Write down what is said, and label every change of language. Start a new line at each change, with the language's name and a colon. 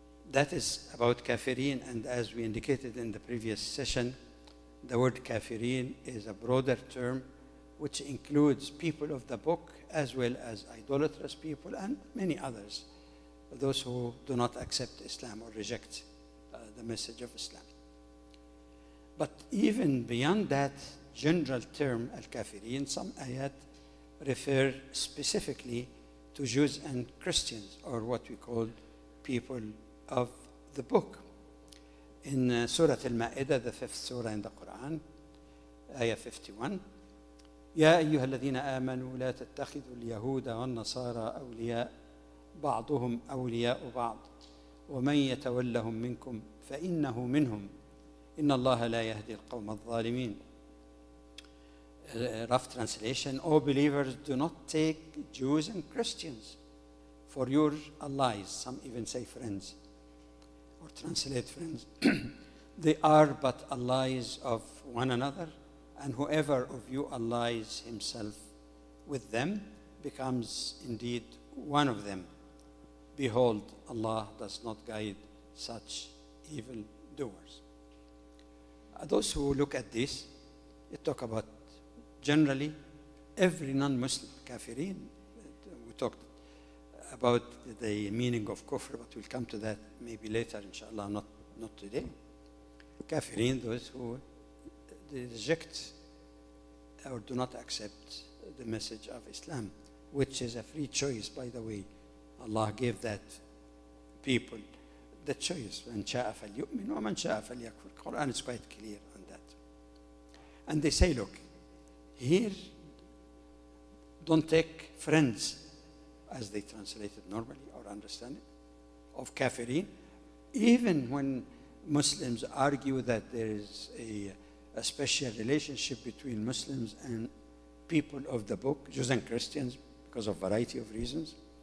English: That is about kafirin, and as we indicated in the previous session, the word kafirin is a broader term which includes people of the book as well as idolatrous people and many others, those who do not accept Islam or reject the message of Islam. But even beyond that general term, al-kafirin, some ayat refer specifically to Jews and Christians, or what we call people of the book. In Surah Al-Ma'idah, the 5th surah in the Quran, ayah 51,
Arabic: يا أيها الذين آمنوا لا تتخذوا اليهود والنصارى أولياء بعضهم أولياء بعض ومن يتولهم منكم فإنه منهم إن الله لا يهدي القوم الظالمين.
English: Rough translation: O believers, do not take Jews and Christians for your allies. Some even say friends, or translate friends. They are but allies of one another, and whoever of you allies himself with them becomes indeed one of them. Behold, Allah does not guide such evil doers. Those who look at this, it talk about generally every non-Muslim, kafirin. We talked about the meaning of kufr, but we'll come to that maybe later, inshallah, not today. Kafirin, those who reject or do not accept the message of Islam, which is a free choice, by the way. Allah gave that people the choice.
Arabic: من شاء فليؤمن ومن شاء فليكفر.
English: The Quran is quite clear on that. And they say, look, here, don't take friends, as they translate it normally or understand it, of kafirin. Even when Muslims argue that there is a special relationship between Muslims and people of the book, Jews and Christians, because of a variety of reasons,